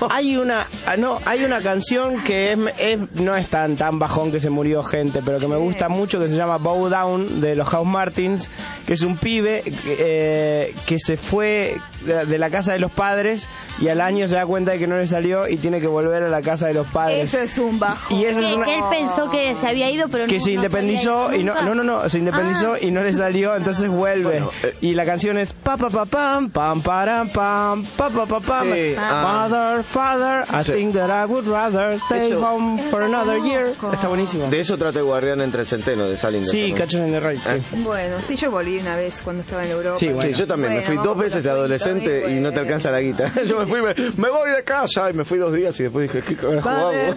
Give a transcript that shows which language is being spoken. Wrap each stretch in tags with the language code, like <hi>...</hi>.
<es>Hay una canción que no es tan bajón que se murió gente, pero que me gusta mucho, que se llama Bow Down, de los House Martins, que es un pibe que se fue de la casa de los padres y al año se da cuenta de que no le salió y tiene que volver a la casa de los padres. Eso es un bajón. Que él pensó que se había ido, pero que no. Que se independizó y no, se independizó y no le salió, entonces vuelve. Bueno, y la canción es pa pa pa pam pam param pam pa pa pa pam. Sí,</es> <en>Mother, father, I think that I would rather stay home for another year.</en> <es>Está buenísimo. De eso trata Guardián entre el Centeno, de Salinger. Sí, Catcher in the Rye. Bueno, sí, yo volví una vez cuando estaba en Europa. Sí, bueno. Sí, yo también. Bueno, me fui dos veces de adolescente y no te alcanza la guita. Yo me fui, me voy de casa y me fui dos días y después dije, ¿qué cobra jugado?</es>